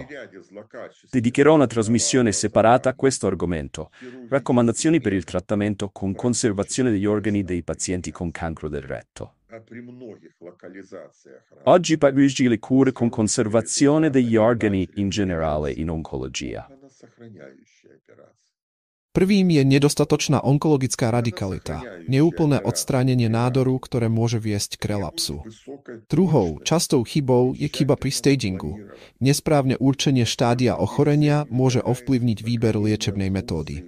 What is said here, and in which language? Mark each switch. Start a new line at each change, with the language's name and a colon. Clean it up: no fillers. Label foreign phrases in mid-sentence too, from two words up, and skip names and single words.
Italian: Dedicherò una trasmissione separata a questo argomento, raccomandazioni per il trattamento con conservazione degli organi dei pazienti con cancro del retto. Oggi parliamo le cure con conservazione degli organi in generale in oncologia.
Slovak: Prvým je nedostatočná onkologická radikalita, neúplné odstránenie nádoru, ktoré môže viesť k relapsu. Druhou, častou chybou je chyba pri stagingu. Nesprávne určenie štádia ochorenia môže ovplyvniť výber liečebnej metódy.